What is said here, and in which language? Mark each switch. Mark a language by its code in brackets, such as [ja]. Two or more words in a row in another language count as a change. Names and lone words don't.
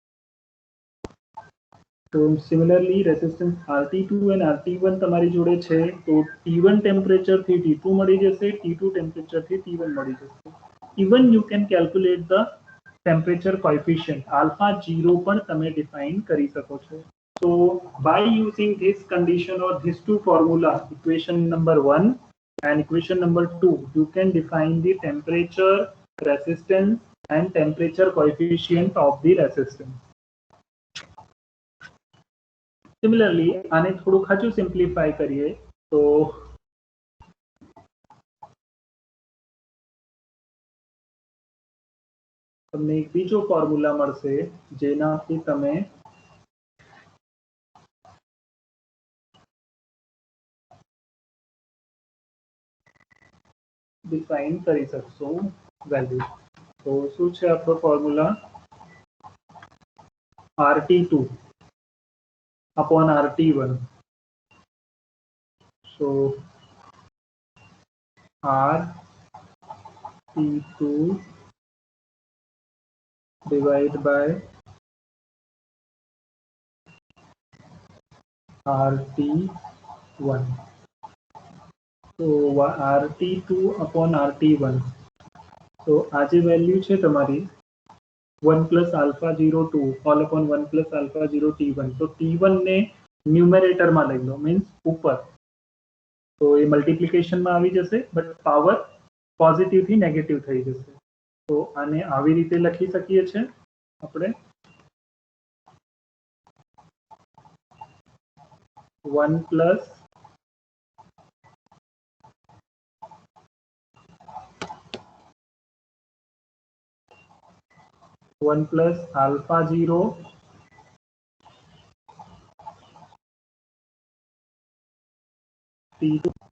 [gu] તો [en] similarly resistance [gu] RT2 અને RT1 તમારી જોડે છે તો T1 ટેમ્પરેચરથી T2 મળી જશે, T2 ટેમ્પરેચરથી T1 મળી જશે. [en] even you can calculate the temperature coefficient alpha 0 [gu] પણ તમે ડિફાઇન કરી શકો છો. [en] So by using this condition or these two formula, equation number 1 and equation number 2, you can define the temperature, resistance and temperature coefficient of the resistance. Similarly, [gu] આને થોડું હજુ સિમ્પ્લિફાઈ કરીએ તો તમને એક બીજો ફોર્મ્યુલા મળશે જેનાથી તમે ડિફાઇન કરી શકશો વેલ્યુ. તો શું છે આપણો ફોર્મ્યુલા? RT2 upon RT1. [en] So RT2 divided by RT1. So RT2 upon RT1. So [gu] આ જે વેલ્યુ છે તમારી [en] 1 plus alpha 0 2 all upon 1 plus alpha 0 t1. [gu] તો t1 ને ન્યુમેરેટરમાં લઈ લો, મીન્સ ઉપર. તો એ મલ્ટિપ્લિકેશનમાં આવી જશે [en] but power [gu] પોઝિટિવથી નેગેટિવ થઈ જશે. તો આને આવી રીતે લખી શકીએ છીએ આપણે [en] 1 plus alpha 0 t2